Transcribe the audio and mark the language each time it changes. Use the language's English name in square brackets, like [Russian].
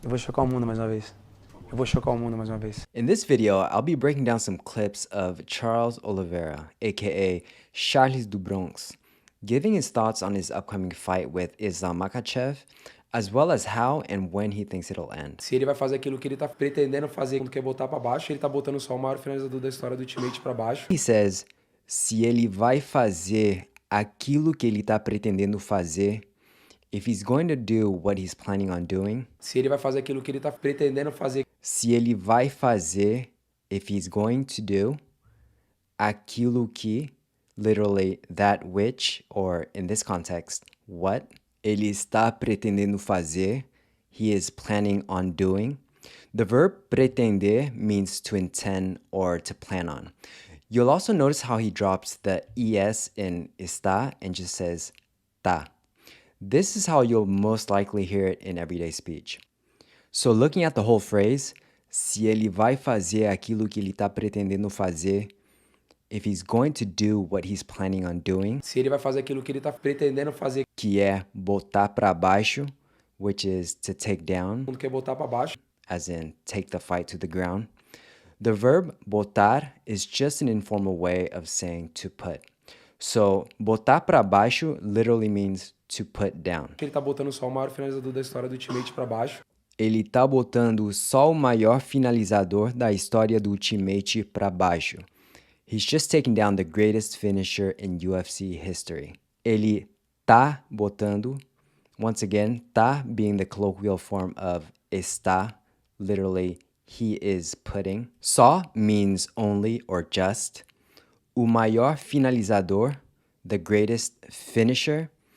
[Portuguese] Eu vou chocar o mundo mais uma vez. Eu vou chocar o mundo mais uma vez. [English] In this video, I'll be breaking down some clips of Charles Oliveira, aka Charles do Bronx, giving his thoughts on his upcoming fight with Islam Makhachev, as well as how and when he thinks it'll end. [Portuguese] Se ele vai fazer aquilo que ele tá pretendendo fazer quando quer botar pra baixo, ele tá botando só o maior finalizador da história do Ultimate pra baixo. [English] He says, [Portuguese] se ele vai fazer aquilo que ele tá pretendendo fazer, [English] if he's going to do what he's planning on doing, [Portuguese] Se ele vai fazer aquilo que ele tá pretendendo fazer, se ele vai fazer, [English] if he's going to do, [Portuguese] aquilo que, [English] literally that which, or in this context, what, [Portuguese] ele está pretendendo fazer, [English] he is planning on doing. The verb pretender means to intend or to plan on. You'll also notice how he drops the es in está and just says tá. This is how you'll most likely hear it in everyday speech. So looking at the whole phrase, [Portuguese] se ele vai fazer aquilo que ele está pretendendo fazer, [English] if he's going to do what he's planning on doing, [Portuguese] se ele vai fazer aquilo que ele tá pretendendo fazer que é botar para baixo, [English] which is to take down, [Portuguese] quando quer botar pra baixo, [English] as in take the fight to the ground. The verb botar is just an informal way of saying to put. So, [Portuguese] botar para baixo [English] literally means to put down. [Portuguese] ele tá botando só o maior finalizador da história do Ultimate pra baixo. Ele tá botando só o maior finalizador da história do Ultimate para baixo. [English] He's just taken down the greatest finisher in UFC history. [Portuguese] Ele tá botando, [English] once again, tá being the colloquial form of está, literally he is putting. Só means only or just. [Portuguese] O maior finalizador, [English] the greatest finisher.